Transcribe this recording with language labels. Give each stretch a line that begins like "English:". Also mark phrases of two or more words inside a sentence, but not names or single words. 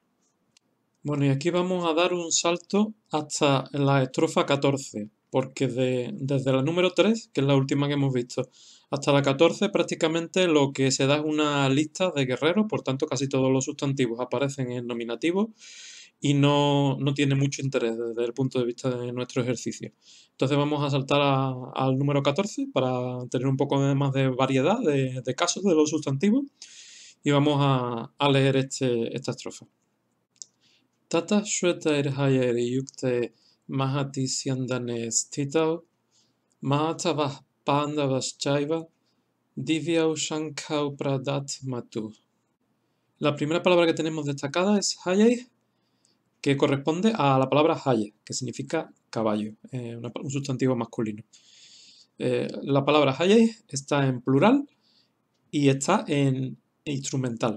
Spanish: Bueno, y aquí vamos a dar un salto hasta la estrofa 14, porque desde la número 3, que es la última que hemos visto, hasta la 14 prácticamente lo que se da es una lista de guerreros, por tanto casi todos los sustantivos aparecen en nominativo y no tiene mucho interés desde el punto de vista de nuestro ejercicio. Entonces vamos a saltar al número 14 para tener un poco más de variedad de casos de los sustantivos y vamos a leer esta estrofa.
Sanskrit: ततः श्वेतै र्हयैर् युक्ते महति स्यन्दने स्थितौ माधवः पाण्डवश्चैव दिव्यौ शङ्खौ प्रदध् मतुः.
Spanish: La primera palabra que tenemos destacada es Hayei, que corresponde a la palabra Haye, que significa caballo, un sustantivo masculino. La palabra Hayei está en plural y está en instrumental.